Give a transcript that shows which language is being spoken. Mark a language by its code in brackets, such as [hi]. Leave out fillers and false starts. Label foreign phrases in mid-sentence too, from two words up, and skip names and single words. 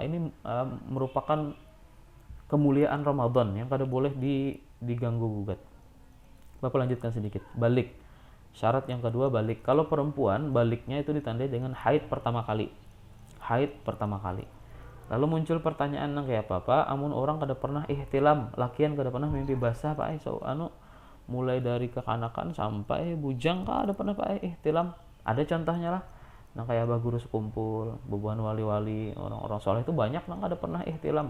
[bjn] Ini merupakan kemuliaan Ramadan yang kada boleh diganggu gugat. [id] Bapak lanjutkan sedikit. Balik. Syarat yang kedua balik. Kalau perempuan, baliknya itu ditandai dengan haid pertama kali. [bjn] Haid pertama kali. Lalu muncul pertanyaan nang kayak apa? Amun orang kada pernah ihtilam, lakian kada pernah mimpi basah, Pak. So mulai dari kekanakan sampai bujang kada pernah Pak ihtilam. Ada contohnya lah. Nang kayak abah guru sekumpul, bebuan wali-wali, orang-orang soleh itu banyak nang kada pernah ihtilam.